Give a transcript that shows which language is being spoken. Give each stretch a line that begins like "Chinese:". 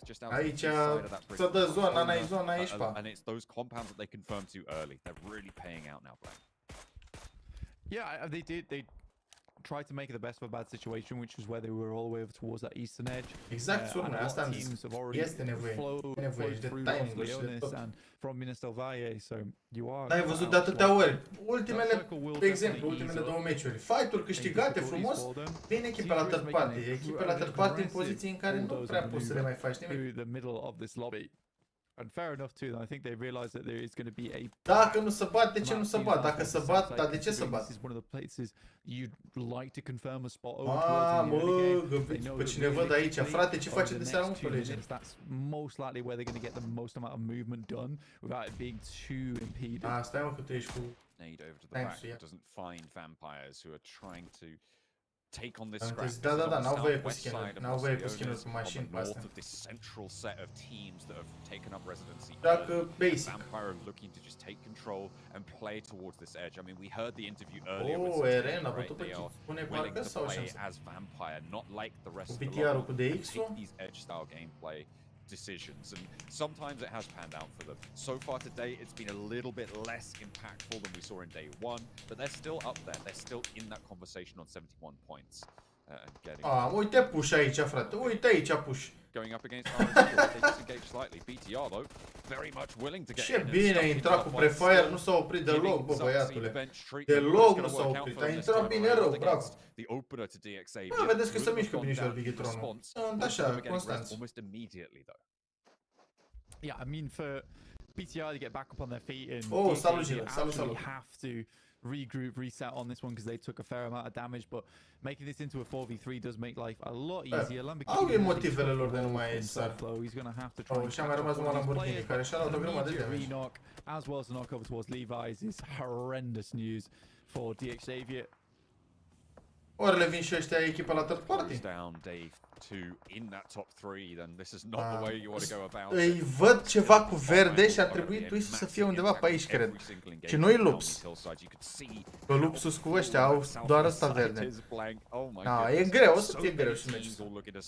Romanian: Aici să dă zona, n-ai zona, ești pa.
English: And it's those compounds that they confirm too early. They're really paying out now, Black. Yeah, they did. They tried to make the best of a bad situation, which was where they were all the way over towards that eastern edge.
Romanian: Exact, sună, asta am zis. Este nevoie de timing și de tot.
English: From Minestelvalle, so you are.
Romanian: N-ai văzut de atâtea ori. Ultimele, de exemplu, ultimele 2 meciuri. Fight-uri câștigate frumos, bine echipa la third party. Echipa la third party în poziții în care nu prea poți să le mai faci nimic.
English: The middle of this lobby. And fair enough too. I think they realize that there is going to be a.
Romanian: Dacă nu se bat, de ce nu se bat? Dacă se bat, dar de ce se bat?
English: This is one of the places you'd like to confirm a spot over
Romanian: mă, pe cine văd aici, frate, ce face de seara 11?
English: That's most likely where they're going to get the most amount of movement done without it being too impeded.
Romanian: Stai mă că tu ești cu.
English: Nade over to the back doesn't find vampires who are trying to take on this scrap.
Romanian: Da, n-au voie cu skin-uri, n-au voie cu skin-uri cu mașini pe astea.
English: This central set of teams that have taken up residency.
Romanian: Dacă basic.
English: Vampire are looking to just take control and play towards this edge. I mean, we heard the interview earlier with Cele, right? They are willing to play as Vampire, not like the rest of the lot. Take these edge-style gameplay decisions, and sometimes it has panned out for them. So far today, it's been a little bit less impactful than we saw in day 1, but they're still up there. They're still in that conversation on 71 points.
Romanian: Uite push aici, frate. Uite aici push.
English: Going up against RedX, they disengage slightly. BTR though, very much willing to get in.
Romanian: Ce bine a intrat cu prefire, nu s-a oprit deloc, bă, băiatule. Deloc nu s-a oprit, a intrat bine rău, bravo.
English: The opener to DXA.
Romanian: Bă, vedeți că se mișcă binișor Bigitronul. Așa, Constanț.
English: Almost immediately though. Yeah, I mean for BTR to get back up on their feet and
Romanian: salut,
English: actually have to regroup, reset on this one because they took a fair amount of damage, but making this into a 4v3 does make life a lot easier.
Romanian: Au motivele lor de nu mai sar.
English: He's going to have to try.
Romanian: Și a mai rămas numai Lamborghini, care și-a luat o grămadă de damage.
English: Knock, as well as a knock over towards Levi's is horrendous news for DXavier.
Romanian: Ori le vin și ăștia echipa la third party.
English: Down day 2 in that top 3, then this is not the way you want to go about it.
Romanian: Îi văd ceva cu verde și ar trebui Twist să fie undeva pe aici, cred. Și nu-i Lups. Că Lupsus cu ăștia au doar ăsta verde. E greu, o să fie greu și meciul.